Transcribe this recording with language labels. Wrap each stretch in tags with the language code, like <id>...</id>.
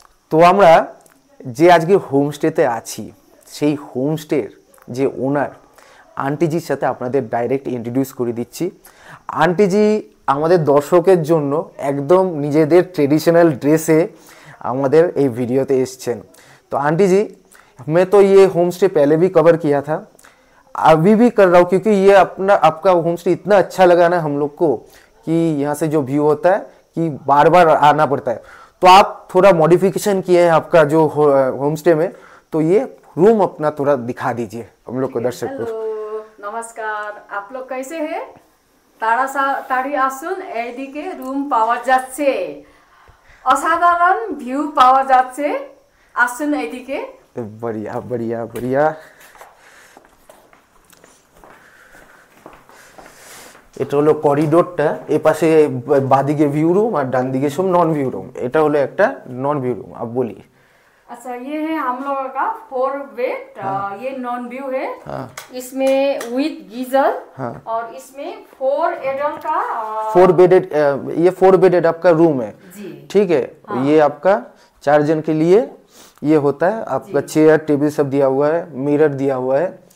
<bn>তো আমরা যে আজকে হোমস্টেতে আছি, সেই হোমস্টের যে ওনার আন্টিজির সাথে আপনাদের ডাইরেক্ট ইন্ট্রোডিউস করে দিচ্ছি। আন্টিজি আমাদের দর্শকের জন্য একদম নিজেদের ট্রেডিশনাল ড্রেসে আমাদের এই ভিডিওতে এসছেন।</bn> <hi>तो आंटी जी, मैं तो ये होम स्टे पहले भी कवर किया था, अभी भी कर रहा हूँ, क्योंकि ये आपका होम स्टे इतना अच्छा लगा ना हम लोग को कि यहाँ से जो व्यू होता है कि बार बार आना पड़ता है। तो आप थोड़ा मॉडिफिकेशन किए हैं आपका जो होम स्टे में, तो ये रूम अपना थोड़ा दिखा दीजिए हम लोग को, दर्शक को। नमस्कार, आप लोग कैसे हैं?</hi> <bn>তাড়াতাড়ি আসুন, এইদিকে রুম পাওয়া যাচ্ছে, অসাধারণ ভিউ পাওয়া যাচ্ছে, আসুন এইদিকে।</bn> <hi>बढ़िया बढ़िया बढ़िया।</hi> <bn>এটা হলো করিডোরটা, এই পাশে বাদিকে ভিউ রুম আর ডান দিকে সব নন ভিউ রুম। এটা হলো একটা নন ভিউ রুম।</bn> <hi>आप बोलिए। अच्छा, ये है हम लोगों का 4 बेड, ये नॉन व्यू है। इसमें विद गीजर, और इसमें 4 एडल्ट का 4 बेडेड, ये 4 बेडेड आपका रूम है जी, ठीक है। ये आपका 4 जन के लिए ये होता है। आपका चेयर टेबल सब दिया हुआ है, मिरर दिया हुआ है।</hi>